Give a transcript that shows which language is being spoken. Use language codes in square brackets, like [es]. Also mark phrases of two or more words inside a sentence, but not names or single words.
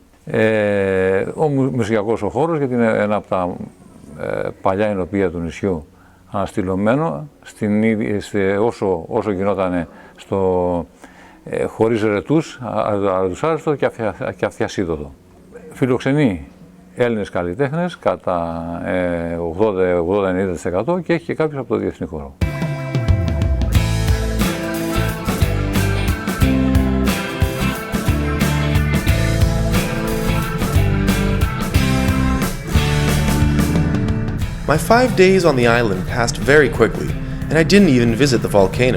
[el] Ο μουσιακός ο χώρος, γιατί είναι ένα από τα παλιά εινοποιεία του νησιού, αναστηλωμένο όσο γινόταν χωρίς ρετούς, αρετουσάριστο και αυτιασίδωτο. Φιλοξενεί Έλληνες καλλιτέχνες κατά 80-90% και έχει και κάποιους από το διεθνή χώρο. [en] My 5 days on the island passed very quickly, and I didn't even visit the volcano.